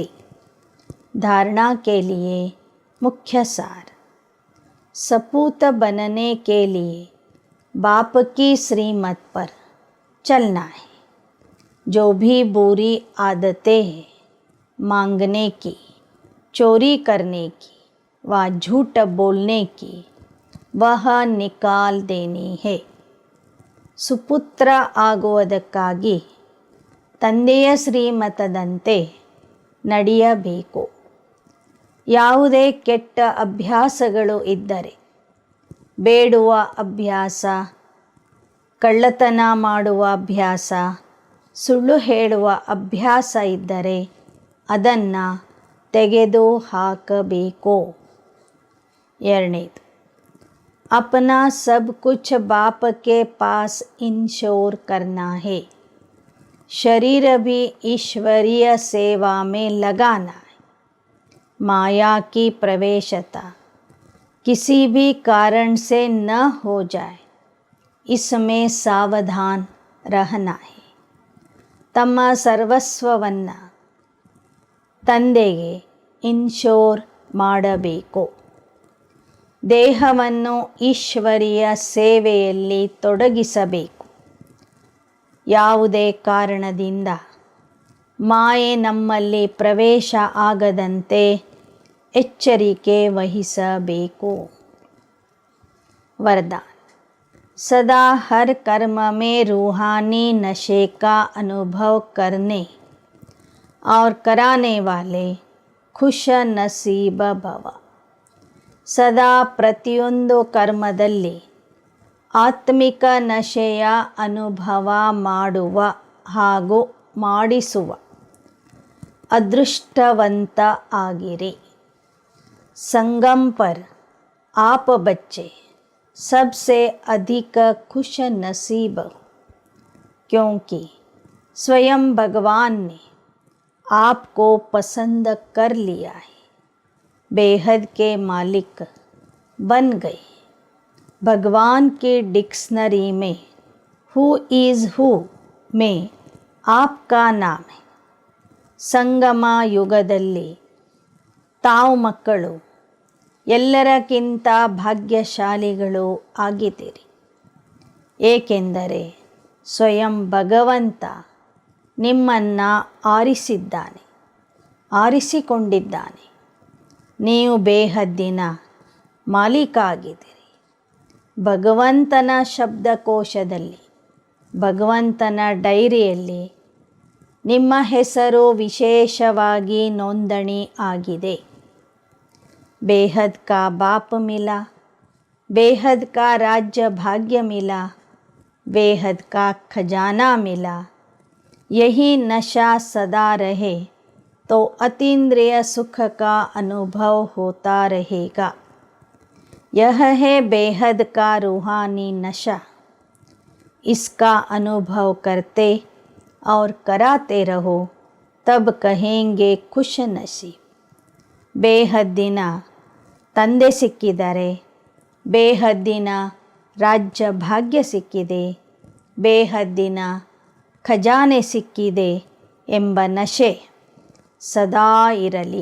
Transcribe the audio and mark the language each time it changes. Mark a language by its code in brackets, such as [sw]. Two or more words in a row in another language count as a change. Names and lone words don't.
[hi] धारणा के लिए मुख्य सार, सपूत बनने के लिए बाप की श्रीमत पर चलना है। जो भी बुरी आदतें हैं, मांगने की, चोरी करने की व झूठ बोलने की, वह निकाल देनी है। [kn] ಸುಪುತ್ರ ಆಗುವುದಕ್ಕಾಗಿ ತಂದೆಯ ಶ್ರೀಮತದಂತೆ ನಡೆಯಬೇಕು. ಯಾವುದೇ ಕೆಟ್ಟ ಅಭ್ಯಾಸಗಳು ಇದ್ದರೆ, ಬೇಡುವ ಅಭ್ಯಾಸ, ಕಳ್ಳತನ ಮಾಡುವ ಅಭ್ಯಾಸ, ಸುಳ್ಳು ಹೇಳುವ ಅಭ್ಯಾಸ ಇದ್ದರೆ ಅದನ್ನು ತೆಗೆದು ಹಾಕಬೇಕು. 2ನೇದು, [hi] अपना सब कुछ बाप के पास इंश्योर करना है. शरीर भी ईश्वरीय सेवा में लगाना है. माया की प्रवेशता किसी भी कारण से न हो जाए, इसमें सावधान रहना है. [kn] ತಮ್ಮ ಸರ್ವಸ್ವವನ್ನು ತಂದೆಗೆ ಇನ್ಶೋರ್ ಮಾಡಬೇಕು. ದೇಹವನ್ನು ಈಶ್ವರೀಯ ಸೇವೆಯಲ್ಲಿ ತೊಡಗಿಸಬೇಕು. ಯಾವುದೇ ಕಾರಣದಿಂದ ಮಾಯೆ ನಮ್ಮಲ್ಲಿ ಪ್ರವೇಶ ಆಗದಂತೆ ಎಚ್ಚರಿಕೆ ವಹಿಸಬೇಕು. [hi] वरदान, सदा हर कर्म में रूहानी नशे का अनुभव करने और कराने वाले खुश नसीब भव. [kn] ಸದಾ ಪ್ರತಿಯೊಂದು ಕರ್ಮದಲ್ಲಿ ಆತ್ಮಿಕ ನಶೆಯ ಅನುಭವ ಮಾಡುವ ಹಾಗೂ ಮಾಡಿಸುವ ಅದೃಷ್ಟವಂತ ಆಗಿರಿ. [hi] संगम पर आप बच्चे सबसे अधिक खुश नसीब हो, क्योंकि स्वयं भगवान ने आपको पसंद कर लिया है. बेहद के मालिक बन गए. भगवान के डिक्शनरी में [en] who is who [hi] में आपका नाम है. [kn] ಸಂಗಮ ಯುಗದಲ್ಲಿ ತಾವು ಮಕ್ಕಳು ಎಲ್ಲರಕ್ಕಿಂತ ಭಾಗ್ಯಶಾಲಿಗಳು ಆಗಿದ್ದೀರಿ, ಏಕೆಂದರೆ ಸ್ವಯಂ ಭಗವಂತ ನಿಮ್ಮನ್ನು ಆರಿಸಿಕೊಂಡಿದ್ದಾನೆ. ನೀವು ಬೇಹದ್ದಿನ ಮಾಲೀಕ ಆಗಿದ್ದೀರಿ. ಭಗವಂತನ ಶಬ್ದಕೋಶದಲ್ಲಿ, ಭಗವಂತನ ಡೈರಿಯಲ್ಲಿ ನಿಮ್ಮ ಹೆಸರು ವಿಶೇಷವಾಗಿ ನೋಂದಣಿ ಆಗಿದೆ. [hi] बेहद का बाप मिला, बेहद का राज्य भाग्य मिला, बेहद का खजाना मिला. यही नशा सदा रहे तो अतीन्द्रिय सुख का अनुभव होता रहेगा. यह है बेहद का रूहानी नशा. इसका अनुभव करते और कराते रहो, तब कहेंगे खुश नसीब. [kn] ಬೇಹದ್ದಿನ ತಂದೆ ಸಿಕ್ಕಿದ್ದಾರೆ, ಬೇಹದ್ದಿನ ರಾಜ್ಯ ಭಾಗ್ಯ ಸಿಕ್ಕಿದೆ, ಬೇಹದ್ದಿನ ಖಜಾನೆ ಸಿಕ್ಕಿದೆ ಎಂಬ ನಶೆ ಸದಾ ಇರಲಿ.